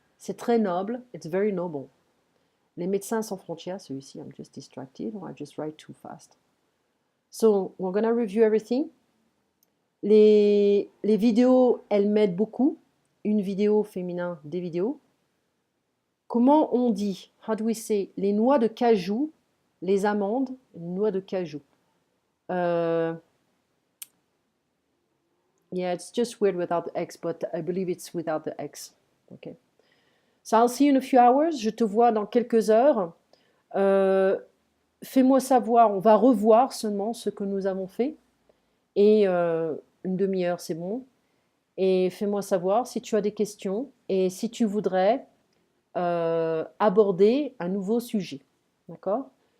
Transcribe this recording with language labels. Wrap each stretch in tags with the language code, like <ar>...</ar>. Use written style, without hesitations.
<fr>C'est très noble,</fr> <en>it's very noble. Les médecins sans frontières, celui-ci, I'm just distracted, or I just write too fast. So, we're gonna review everything.</en> <fr>Les vidéos, elles m'aident beaucoup. Une vidéo féminin, des vidéos. Comment on dit,</fr> <en>how do we say,</en> <fr>les noix de cajou, les amandes, les noix de cajou.</fr> <en>Yeah, it's just weird without the X, but I believe it's without the X. Okay. So I'll see you in a few hours.</en> <fr>Je te vois dans quelques heures. Fais-moi savoir, on va revoir seulement ce que nous avons fait. Et une demi-heure, c'est bon. Et fais-moi savoir si tu as des questions et si tu voudrais aborder un nouveau sujet. D'accord?</fr>